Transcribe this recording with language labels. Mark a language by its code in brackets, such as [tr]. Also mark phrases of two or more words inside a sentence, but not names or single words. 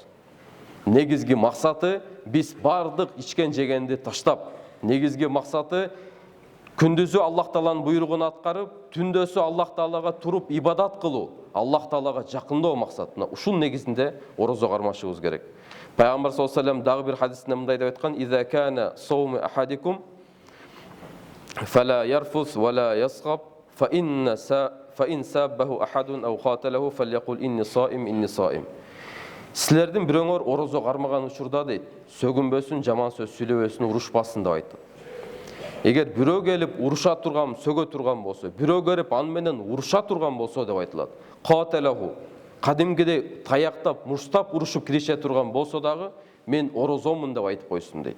[ky] Негизги максаты биз бардык ичкен жегенди таштап, негизги максаты Күндүзү Аллах Тааланын буйругун аткарып, түндөсү Аллах Таалага туруп ибадат кылуу, Аллах Таалага жакындоо максатына. Ушул негизинде орозо кармашыбыз керек. Пайгамбар [ar] صلى الله عليه وسلم [ky] дагы бир хадисинде мындай деп айткан: [ar] "إذا كان صوم أحدكم فلا يرفث ولا يصخب فإن سابه أحد أو قاتله فليقل إني صائم". [ky] Силердин бирөөңөр орозо кармаган учурда дейт, сөгүнбөсүн, жаман сөз сүйлөбөсүн, урушпасын деп айтты. Эгер бирөө келип уруша турган, сөгө турган болсо, бирөө келип аны менен уруша турган болсо деп айтылат. Каталаху, кадимгидей таяктап, муштап урушуп киреше турган болсо дагы, мен орозомун деп айтып койсун дейт.